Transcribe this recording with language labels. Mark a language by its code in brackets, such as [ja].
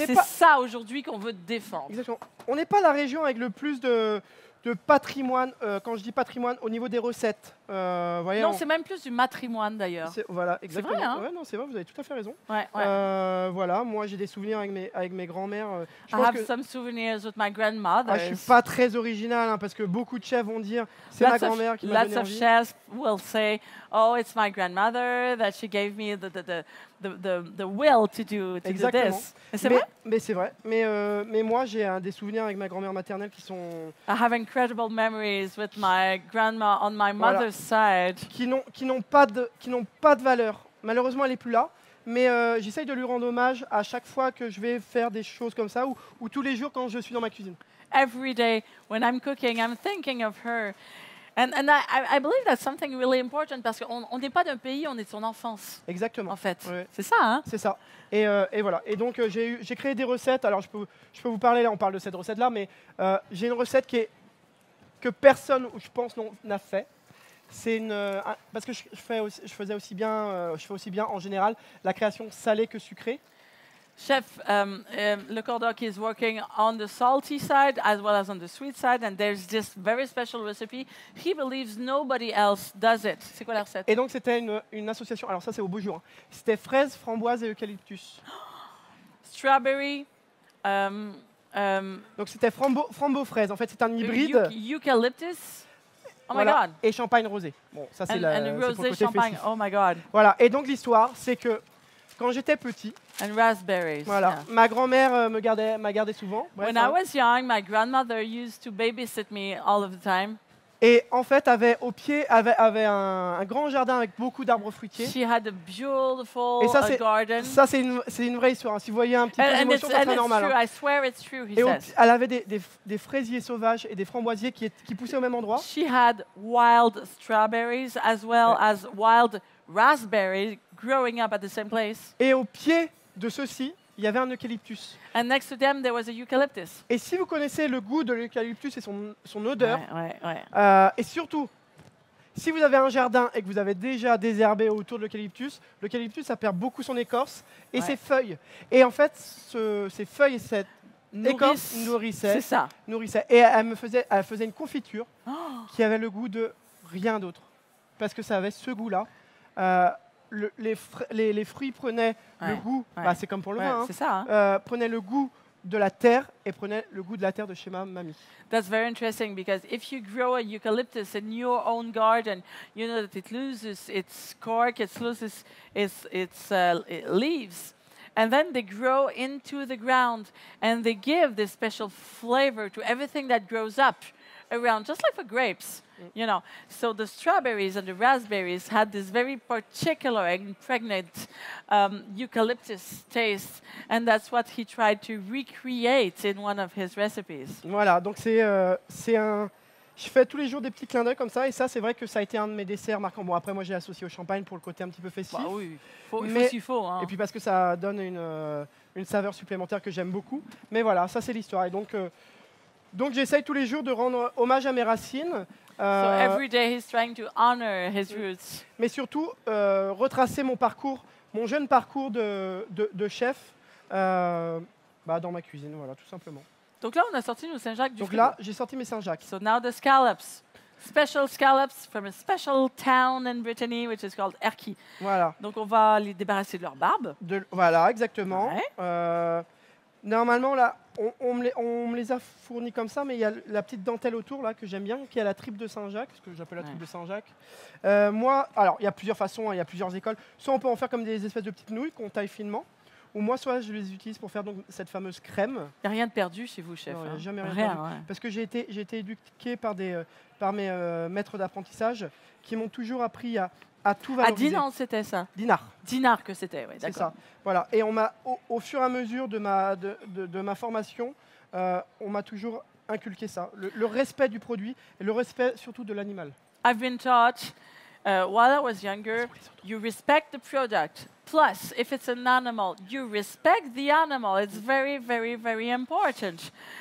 [fr] Et c'est ça, aujourd'hui, qu'on veut défendre. Exactement. On n'est pas la région avec le plus de patrimoine, quand je dis patrimoine, au niveau des recettes. Non, c'est même plus du matrimoine d'ailleurs. Voilà, exactement. C'est vrai, hein? Ouais, non, c'est vrai, vous avez tout à fait raison. Ouais. Voilà, moi j'ai des souvenirs avec mes grands-mères. [en] I have some souvenirs with my grandmother. [fr] Je suis pas très original, hein, parce que beaucoup de chefs vont dire c'est ma grand-mère qui m'a donné envie. [en] Lots of chefs will say, "Oh, it's my grandmother that she gave me the will to do this." [fr] C'est vrai. Mais c'est vrai. Mais moi j'ai des souvenirs avec ma grand-mère maternelle qui sont. [en] I have incredible memories with my grandma on my mother's side. [fr] Qui n'ont pas de valeur. Malheureusement, elle n'est plus là. Mais j'essaye de lui rendre hommage à chaque fois que je vais faire des choses comme ça ou tous les jours quand je suis dans ma cuisine. [en] Every day when I'm cooking, I'm thinking of her. And I believe that's something really important [fr] parce qu'on n'est pas d'un pays, on est de son enfance. Exactement. En fait. Ouais. C'est ça, hein? C'est ça. Et voilà. Et donc, j'ai créé des recettes. Alors, je peux vous parler, là, on parle de cette recette-là, mais j'ai une recette que personne, je pense, n'a fait. C'est parce que je fais aussi bien en général la création salée que sucrée. [en] Chef, Le Cordoc is working on the salty side as well as on the sweet side, and there's this very special recipe. He believes nobody else does it. [fr] C'est quoi la recette? Et donc c'était une association. Alors ça c'est au beau jour. Hein. C'était fraises, framboises et eucalyptus. [en] Strawberry. [fr] Donc c'était frambo-fraise. En fait c'est un hybride. Eucalyptus. Oh voilà. [en] My God. [fr] Et champagne rosé. Bon, ça c'est le rosé champagne. [en] Oh my God. [fr] Voilà. Et donc l'histoire, c'est que quand j'étais petit, [en] and raspberries. [fr] Voilà, [en] Yeah. [fr] ma grand-mère m'a gardé souvent. Bref, [en] When I was young, my grandmother used to babysit me all of the time. [fr] Et en fait, avait un grand jardin avec beaucoup d'arbres fruitiers. [en] She had a beautiful garden. [fr] Ça, c'est une vraie histoire. Hein. Si vous voyez un petit peu d'émotion, c'est très normal. [en] Hein. I swear it's true, he says. [fr] Elle avait des fraisiers sauvages et des framboisiers qui poussaient au même endroit. [en] She had wild strawberries as well as wild raspberries growing up at the same place. [fr] Et au pied de ceux-ci, il y avait un eucalyptus. [en] And next to them, there was a eucalyptus. [fr] Et si vous connaissez le goût de l'eucalyptus et son odeur, et surtout, si vous avez un jardin et que vous avez déjà désherbé autour de l'eucalyptus, ça perd beaucoup son écorce et ses feuilles. Et en fait, ces feuilles et cette écorce nourrissaient. C'est ça. Et elle faisait une confiture qui avait le goût de rien d'autre. Parce que ça avait ce goût-là. Les fruits prenaient le goût, c'est comme pour le vin, c'est ça, hein. Prenaient le goût de la terre et prenaient le goût de la terre de chez ma mamie. [en] That's very interesting because if you grow a eucalyptus in your own garden, you know that it loses its cork, it loses its leaves, and then they grow into the ground and they give this special flavor to everything that grows up around, just like for grapes, you know. So the strawberries and the raspberries had this very particular and pregnant eucalyptus taste, and that's what he tried to recreate in one of his recipes. [fr] Voilà, donc c'est un... Je fais tous les jours des petits clins d'œil comme ça, et ça, c'est vrai que ça a été un de mes desserts marquants. Bon, après, moi, j'ai associé au champagne pour le côté un petit peu festif. Bah oui, il faut Mais- ce qu'il faut. Hein. Et puis parce que ça donne une saveur supplémentaire que j'aime beaucoup. Mais voilà, ça, c'est l'histoire. Et donc j'essaye tous les jours de rendre hommage à mes racines. [en] So every day he's trying to honor his roots. [fr] Mais surtout retracer mon parcours, mon jeune parcours de chef dans ma cuisine, voilà, tout simplement. Donc là, on a sorti nos Saint-Jacques du Donc frigo. là, j'ai sorti mes Saint-Jacques. [en] So now the scallops. Special scallops from a special town in Brittany, which is called Erquy. [fr] Voilà, Donc on va les débarrasser de leur barbe. voilà, exactement. Ouais. Normalement, là, on me les a fournis comme ça, mais il y a la petite dentelle autour là que j'aime bien, qui est la tripe de Saint-Jacques, ce que j'appelle la tripe de Saint-Jacques. Moi, alors il y a plusieurs façons, hein, il y a plusieurs écoles. Soit on peut en faire comme des espèces de petites nouilles qu'on taille finement, ou moi, soit je les utilise pour faire donc cette fameuse crème. Il n'y a rien de perdu chez vous, chef. Non, il y a hein. jamais rien Rien, perdu. ouais. Parce que j'ai été éduqué par mes maîtres d'apprentissage qui m'ont toujours appris à tout À valoriser. Dinan, c'était ça. Dinar, Dinar que c'était, oui, c'est d'accord. ça. Voilà. Et on m'a, au fur et à mesure de ma formation, on m'a toujours inculqué ça. Le respect du produit et le respect surtout de l'animal. [en] I've been taught while I was younger, you respect the product. Plus, if it's an animal, you respect the animal. It's very, very, very important.